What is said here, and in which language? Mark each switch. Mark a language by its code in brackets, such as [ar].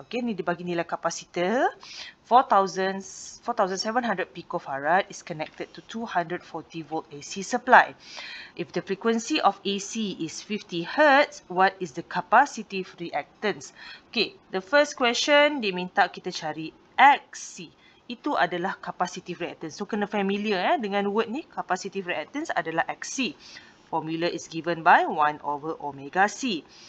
[en] Okay, [ms] ni dibagi nilai kapasitor [en] 4700 picofarad is connected to 240 volt AC supply. If the frequency of AC is 50 Hz, what is the capacitive reactance? Okay, the first question [ms] dia minta kita cari XC. Itu adalah capacitive reactance. So, kena familiar dengan word ni. Capacitive reactance adalah XC. [en] Formula is given by 1 over omega C.